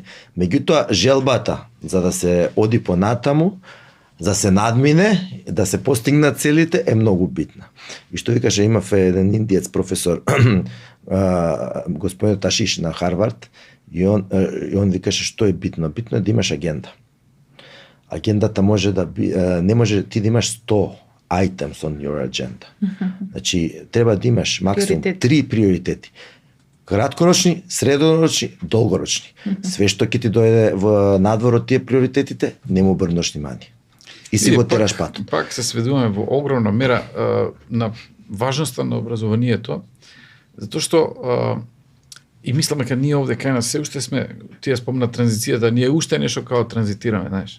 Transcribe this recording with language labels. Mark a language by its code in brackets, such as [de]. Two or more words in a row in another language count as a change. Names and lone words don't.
[mk] Меѓутоа, желбата за да се оди понатаму, за да се надмине, да се постигнат целите е многу битна. И што ви каже, имав еден индиец професор, господин Ташиш на Харвард, и он ви каже што е битно? Битно е да имаш агенда. Агендата може да не може ти да имаш 100 [en] items on your agenda. [mk] Значи, треба да имаш максимум 3 приоритети. Краткорочни, среднорочни, долгорочни. Све што ќе ти дојде во надвор од тие приоритетите, не му обрнеш внимание. И си го тераш патот. Пак се сведуваме во огромна мера на важноста на образованието, затоа што и мислам дека ние овде кај нас се уште сме, тие спомна транзицијата, ние уште нешто као транзитираме, знаеш.